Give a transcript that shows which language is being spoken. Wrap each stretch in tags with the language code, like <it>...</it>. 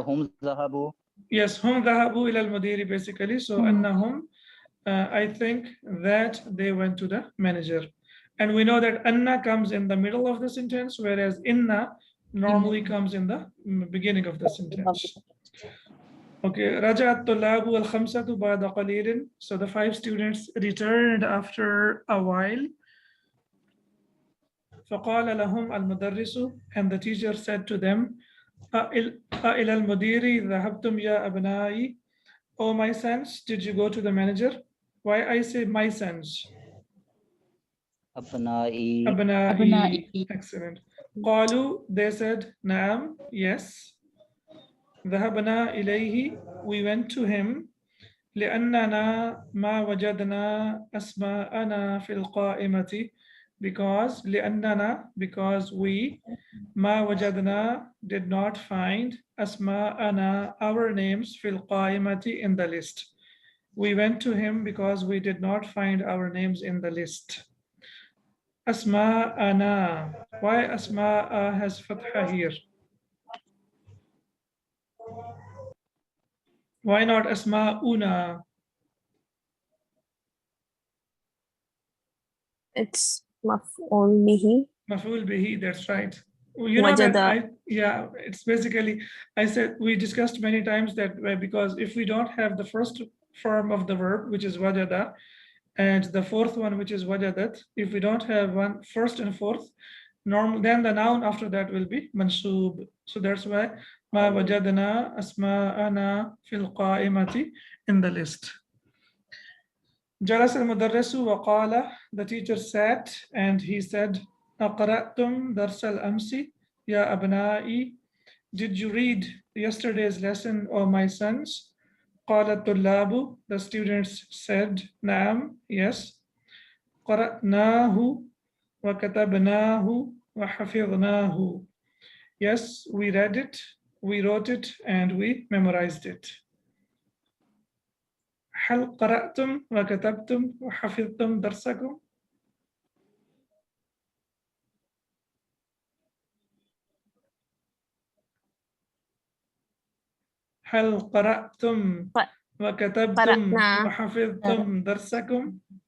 <ar>sir, hum zahabu. yes, hum dhahabu ila al-mudiri basically.</ar> <en>So annahum, I think that they went to the manager. And we know that anna comes in the middle of the sentence, whereas inna normally comes in the beginning of the sentence.</en> <ar>Okay, رجع الطلاب الخمسة بعد قليل.</ar> <en>So the 5 students returned after a while.</en> <ar>فقال لهم المدرس,</ar> <en>and the teacher said to them,</en> <ar>إلى المدير ذهبتم يا أبنائي?</ar> <en>Oh my sons, did you go to the manager? Why I say my sons?</en> <ar>Abnai. أبنائي. Excellent. قالوا,</ar> <en>they said,</en> <ar>نعم,</ar> <en>yes.</en> <ar>ذهبنا إليه,</ar> <en>we went to him.</en> <ar>لأننا ما وجدنا أسماءنا في القائمة,</ar> <en>because</en> <ar>لأننا,</ar> <en>because we</en> <ar>ما وجدنا,</ar> <en>did not find</en> <ar>أسماءنا,</ar> <en>our names</en> <ar>في القائمة,</ar> <en>in the list. We went to him because we did not find our names in the list. أسماءنا, why أسماء has fatha here? Why not أسماءنا? It's maf'ul bihi. Maf'ul bihi, that's right. You know that yeah, it's basically, I said, we discussed many times that because if we don't have the first form of the verb, which is wajada, and the fourth one, which is wajadat, if we don't have one first and fourth, then the noun after that will be mansub. So that's why</en> <ar>ma wajadna asma'ana fil qa'imati,</ar> <en>in the list.</en> <ar>جلس المدرس وقال,</ar> <en>the teacher sat and he said,</en> <ar>أقرأتم درس الأمس يا أبنائي?</ar> <en>Did you read yesterday's lesson, O my sons?</en> <ar>قال الطلاب,</ar> <en>the students said,</en> <ar>نعم,</ar> <en>yes.</en> <ar>قرأناه وكتبناه وحفظناه.</ar> <en>Yes, we read it, we wrote it, and we memorized it.</en> <ar>هل قرأتم وكتبتم وحفظتم درسكم؟ هل قرأتم وكتبتم وحفظتم درسكم؟</ar>